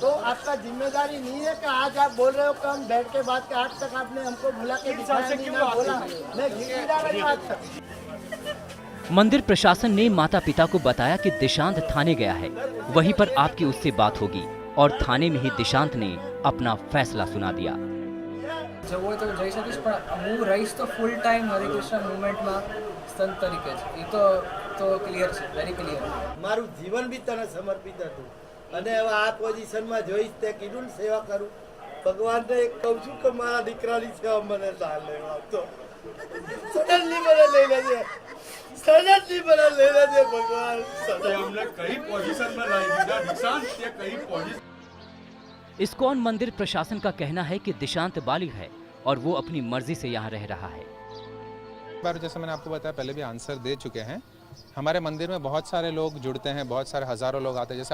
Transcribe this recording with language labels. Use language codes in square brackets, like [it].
[hi] तो आपका जिम्मेदारी नहीं है कि आज आप बोल रहे हो कि हम बैठ के बात, आज तक आपने हमको बुला के दिखाया नहीं, ना बोला। मैं घिरा मेरी बात तक। मंदिर प्रशासन ने माता पिता को बताया कि दिशांत थाने गया है, वहीं पर आपकी उससे बात होगी, और थाने में ही दिशांत ने अपना फैसला सुना दिया। [gu] જવું હોય તો જઈ શકીશ, પણ હું રહીશ તો ફૂલ ટાઈમ હરે કૃષ્ણ મુવમેન્ટમાં સંત તરીકે જ. એ તો ક્લિયર છે, વેરી ક્લિયર. મારું જીવન બી તને સમર્પિત હતું અને હવે આ પોઝિશનમાં જોઈશ તે કીધું ને સેવા કરું. ભગવાનને કહું છું કે મારા દીકરાની સેવા મને ના લેવા આપતો. સડનલી મને લઈ લેજે, સડનલી મને લઈ લેજે ભગવાન. [hi] हमने कई पोजीशन में लाई दीदा दिशांत, ये कई पोजीशन। इस्कॉन मंदिर प्रशासन का कहना है कि दिशांत बालिग है और वो अपनी मर्जी से यहाँ रह रहा है। बार जैसे मैंने आपको बताया, पहले भी आंसर दे चुके हैं। हमारे मंदिर में बहुत सारे लोग जुड़ते हैं, बहुत सारे हज़ारों लोग आते हैं।